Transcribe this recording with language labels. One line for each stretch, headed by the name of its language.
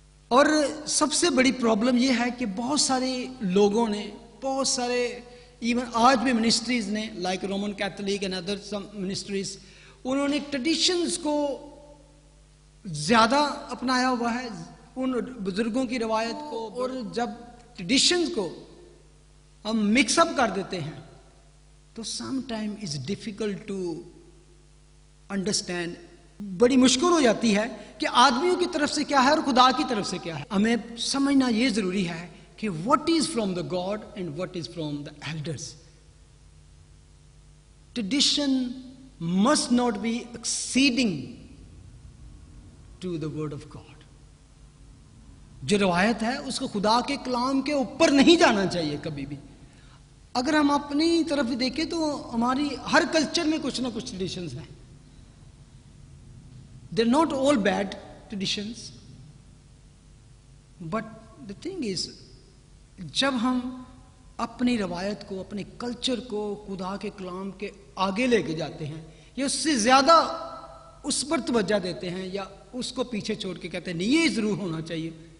Urdu: اور سب سے بڑی پرابلم یہ ہے کہ بہت سارے لوگوں نے، بہت سارے ایون آج بھی منسٹریز نے،
English: like Roman Catholic and other some ministries,
Urdu: انہوں نے ٹریڈیشنز کو زیادہ اپنایا ہوا ہے، ان بزرگوں کی روایت کو، اور جب ٹریڈیشنز کو ہم مکس اپ کر دیتے ہیں تو
English: some time is difficult to
Urdu: understand, بڑی مشکل ہو جاتی ہے کہ آدمیوں کی طرف سے کیا ہے اور خدا کی طرف سے کیا ہے۔ ہمیں سمجھنا یہ ضروری ہے کہ
English: what is from the God and what is from the elders. Tradition must not be exceeding to the word of God.
Urdu: جو روایت ہے اس کو خدا کے کلام کے اوپر نہیں جانا چاہیے کبھی بھی۔ اگر ہم اپنی طرف دیکھیں تو ہماری ہر کلچر میں کچھ نہ کچھ ٹریڈیشنز ہیں۔
English: They're not all bad traditions, but the thing is
Urdu: جب ہم اپنی روایت کو، اپنے کلچر کو خدا کے کلام کے آگے لے کے جاتے ہیں یا اس سے زیادہ اس پر توجہ دیتے ہیں یا اس کو پیچھے چھوڑ کے کہتے ہیں نہیں یہ ضرور ہونا چاہیے،